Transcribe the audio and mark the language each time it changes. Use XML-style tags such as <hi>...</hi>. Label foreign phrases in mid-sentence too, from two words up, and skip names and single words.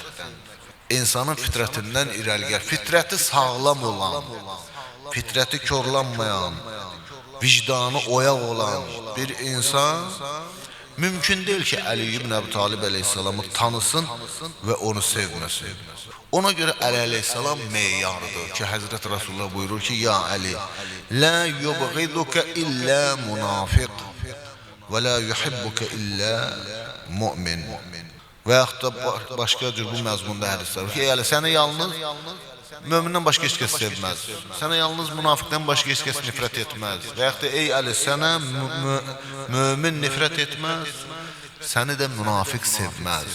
<az>İnsanın fitrətindən irəli gəlir. Fitrəti sağlam olan, fitrəti korlanmayan, vicdanı oyaq olan bir insan mümkün deyil ki Əli ibn Əbi Talib əleyhissalamı tanısın və onu sevməsin. Ona görə Əli əleyhissalam meyarıdır ki Həzrət Rasulullah buyurur ki</az> <ar>يا علي لا يبغضك إلا منافق</ar> <az>və</az> <ar>لا يحبك إلا مؤمن.</ar> <az>Və yaxud da başqa cür bu məzmunda hədislər var ki Əli səni yalnız mömindən başqa heç kəs sevməz. Sənə yalnız münafiqdən başqa heç kəs nifrət etməz. Və yaxud da ey Əli sənə mömin nifrət etməz, səni də münafiq sevməz.</az>